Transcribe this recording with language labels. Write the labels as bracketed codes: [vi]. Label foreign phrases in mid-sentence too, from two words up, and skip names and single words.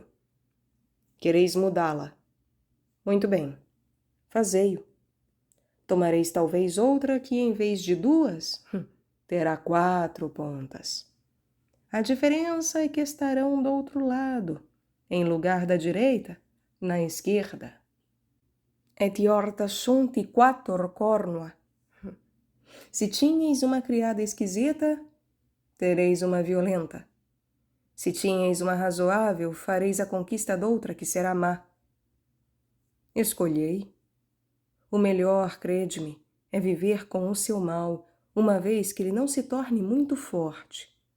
[pt] Quereis mudá-la? Muito bem, fazei-o. Tomareis talvez outra que, em vez de 2, terá 4 pontas. A diferença é que estarão do outro lado, em lugar da direita, na esquerda. [la] Et iorta sunt quator cornua. [pt] Se tinhais uma criada esquisita, tereis uma violenta. Se tinhais uma razoável, fareis a conquista doutra que será má. Escolhei. O melhor, crede-me, é viver com o seu mal, uma vez que ele não se torne muito forte.